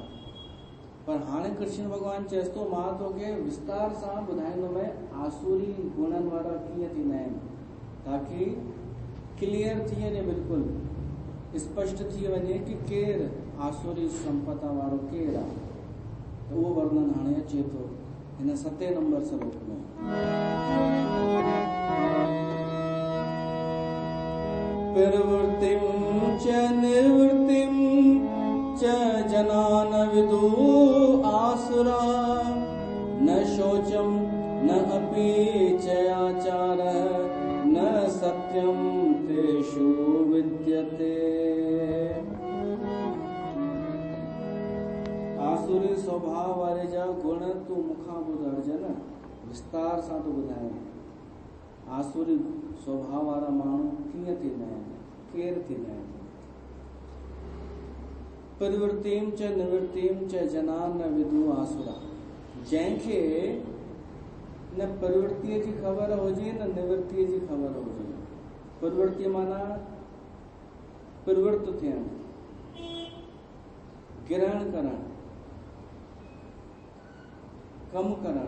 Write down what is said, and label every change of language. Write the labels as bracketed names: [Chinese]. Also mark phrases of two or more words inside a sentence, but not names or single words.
[Sindhi] पर हाणे कृष्ण भॻवान चएसि थो, मां तोखे विस्तार सां ॿुधाईंदोमांइ आसुरी गुणनि वारा कीअं थींदा आहिनि, ताकी क्लियर थी वञे, बिल्कुलु स्पष्ट थी वञे कि केरु आसुरी संपदा वारो केरु आहे। त उहो वर्णन हाणे अचे थो हिन 7 नंबर श्लोक में। [Sanskrit] प्रवृत्तिं च निर्वृत्तिं च जनान विदु आसुरा, न शोचं न अपि च आचारः, न सत्यं तेषु विद्यते। [Sindhi] आसुरी स्वभाव वारे जा गुण तू मुखां ॿुध अर्जन विस्तार सां तो ॿुधाए। आसुरी स्वभाव वारा माण्हू कीअं थींदा आहिनि, केरु थींदा आहिनि। [Sanskrit] प्रवृत्तिम च निवृत्तिम च जनान न विदु आसुरा। [Sindhi] जंहिंखे न प्रवृत्तिअ जी ख़बर हुजे न निवृत्तिअ जी ख़बर हुजे। प्रवृत्ति माना प्रवृत्त थियण, ग्रहण करण, कम करण।